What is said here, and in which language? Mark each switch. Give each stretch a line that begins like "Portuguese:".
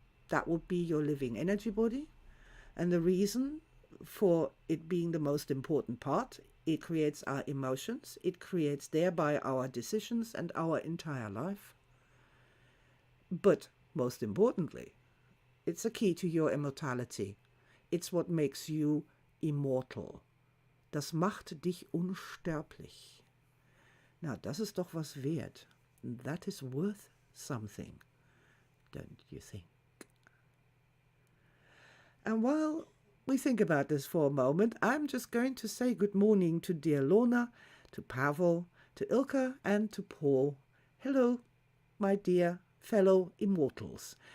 English: That would be your living energy body. And the reason for it being the most important part, it creates our emotions, it creates thereby our decisions and our entire life. But most importantly, it's a key to your immortality. It's what makes you immortal.
German: Das macht dich unsterblich.
English: Now,
German: das ist doch was wert.
English: That is worth something, don't you think? And while we think about this for a moment, I'm just going to say good morning to dear Lorna, to Pavel, to Ilka, and to Paul. Hello, my dear fellow immortals.